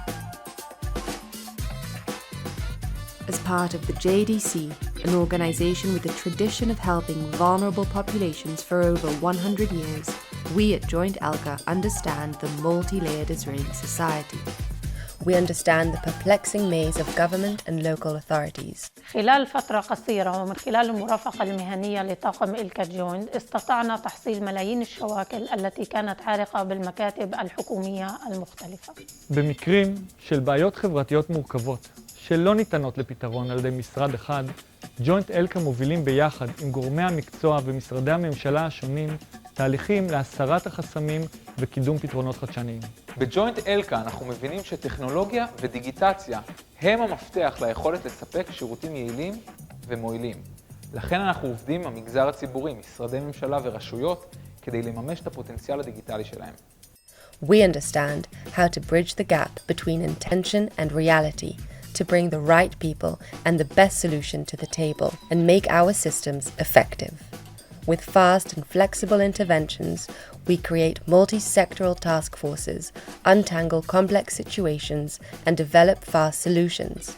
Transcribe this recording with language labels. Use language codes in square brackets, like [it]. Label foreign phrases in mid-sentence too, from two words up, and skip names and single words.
[en] As part of the JDC, an organisation with a tradition of helping vulnerable populations for over 100 years, we at Joint ELKA understand the multi-layered Israeli society. We understand the perplexing maze of government and local authorities. [ar] خلال فترة قصيرة ومن خلال المرافقة المهنية لطاقم إلكا جوينت استطعنا تحصيل ملايين الشواكل التي كانت عالقة بالمكاتب الحكومية المختلفة. [he] במקרים של בעיות חברתיות מורכבות שלא ניתנות לפתרון על ידי משרד אחד, ג'וינט אלקה מובילים ביחד עם גורמי המקצוע ומשרדי הממשלה השונים תהליכים להסרת החסמים וקידום פתרונות חדשניים. בג'וינט אלקה אנחנו מבינים שטכנולוגיה ודיגיטציה הם המפתח ליכולת לספק שירותים יעילים ומועילים. לכן אנחנו עובדים עם המגזר הציבורי, משרדי ממשלה ורשויות, כדי לממש את הפוטנציאל הדיגיטלי שלהם. [en] We understand how to bridge the gap between intention and reality, to bring the right people and the best solution to the table and make our systems effective. With fast and flexible interventions, we create multi-sectoral task forces, untangle complex situations, and develop fast solutions.